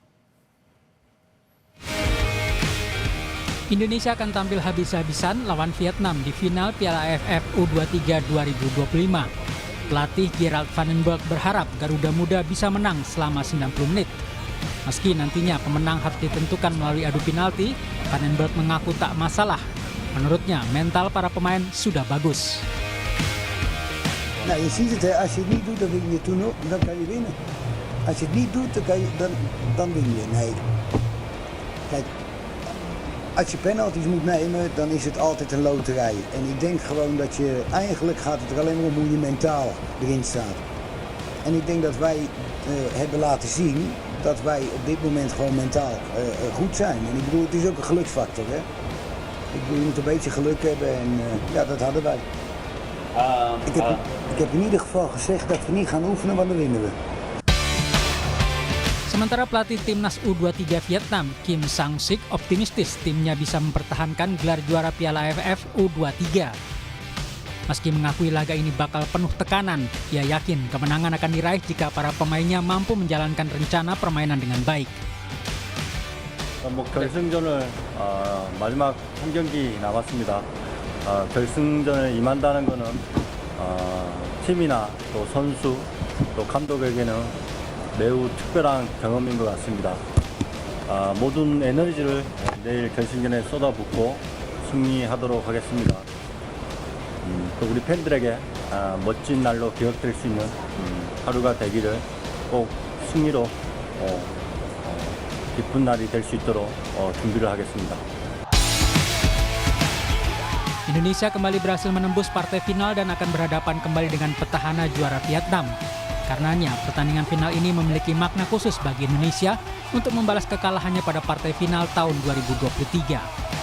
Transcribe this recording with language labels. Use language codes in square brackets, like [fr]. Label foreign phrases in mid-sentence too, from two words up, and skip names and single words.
[id] Indonesia akan tampil habis-habisan lawan Vietnam di final Piala AFF U23 2025. Pelatih Gerald Van den Berg berharap Garuda Muda bisa menang selama 90 menit. Meski nantinya pemenang harus ditentukan melalui adu penalti, Van den Berg mengaku tak masalah. Menurutnya, mental para pemain sudah bagus. [nl] Nou, je ziet het, als je het niet doet, dan win je dan kan je winnen. Als je het niet doet, dan win je. Nee. Kijk, als je penalties moet nemen, dan is het altijd een loterij. En ik denk gewoon dat je, eigenlijk gaat het er alleen maar om hoe je mentaal erin staat. En ik denk dat wij hebben laten zien dat wij op dit moment gewoon mentaal goed zijn. En ik bedoel, het is ook een geluksfactor, hè. Ik bedoel, je moet een beetje geluk hebben en ja, dat hadden wij. Ik heb in ieder geval gezegd dat we niet gaan oefenen, want dan winnen we. [id] Sementara pelatih Timnas U23 Vietnam, Kim Sang-sik, optimistis timnya bisa mempertahankan gelar juara Piala AFF U23. Meski mengakui laga ini bakal penuh tekanan, ia yakin kemenangan akan diraih jika para pemainnya mampu menjalankan rencana permainan dengan baik. [ko] 결승전을 마지막 한 경기 남았습니다. 결승전에 임한다는 것은 팀이나 또 선수 또 감독에게는 매우 특별한 경험인 것 같습니다. 모든 에너지를 내일 결승전에 쏟아붓고 승리하도록 하겠습니다. 또 우리 팬들에게 멋진 날로 기억될 수 있는 하루가 되기를 꼭 승리로 기쁜 날이 될 수 있도록 준비를 하겠습니다. [id] Indonesia kembali berhasil menembus partai final dan akan berhadapan kembali dengan petahana juara Vietnam. Karenanya, pertandingan final ini memiliki makna khusus bagi Indonesia untuk membalas kekalahannya pada partai final tahun 2023.